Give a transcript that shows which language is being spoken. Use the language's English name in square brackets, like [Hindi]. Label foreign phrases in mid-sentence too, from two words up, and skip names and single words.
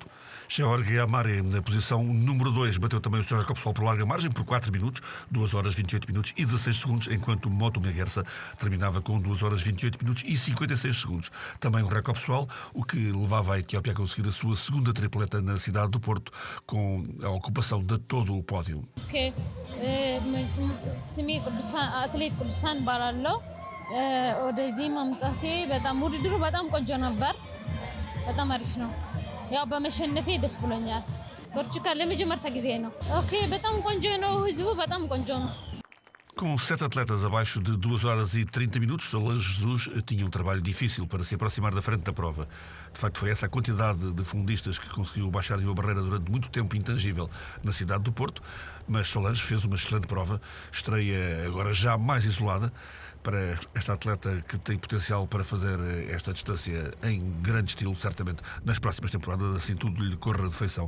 [Portuguese] George Amare, na posição número 2, bateu também o seu recorde pessoal por larga margem, por 4 minutos, 2 horas 28 minutos e 16 segundos, enquanto Moto Meguerça terminava com 2 horas 28 minutos e 56 segundos. Também um recorde pessoal, o que levava a Etiópia a conseguir a sua 2ª tripleta na cidade do Porto, com a ocupação de todo o pódio. [Amharic] ስሜ አትሌት ቅዱሳን እባላለሁ። ወደዚህ መምጣቴ በጣም ውድድሩ በጣም ቆንጆ ነበር። በጣም አሪፍ ነው። ያው በመሸነፌ ደስ ብሎኛል። ፖርቹጋል ለመጀመሪያ ጊዜ ነው። በጣም ቆንጆ ነው። ህዝቡ በጣም ቆንጆ ነው። [Portuguese] Com 7 atletas abaixo de 2 horas e 30 minutos, Solange Jesus tinha um trabalho difícil para se aproximar da frente da prova. De facto, foi essa a quantidade de fundistas que conseguiu baixar uma barreira durante muito tempo intangível na cidade do Porto, mas Solange fez uma excelente prova, estreia agora já mais isolada para esta atleta que tem potencial para fazer esta distância em grande estilo, certamente nas próximas temporadas, assim tudo lhe corra de feição.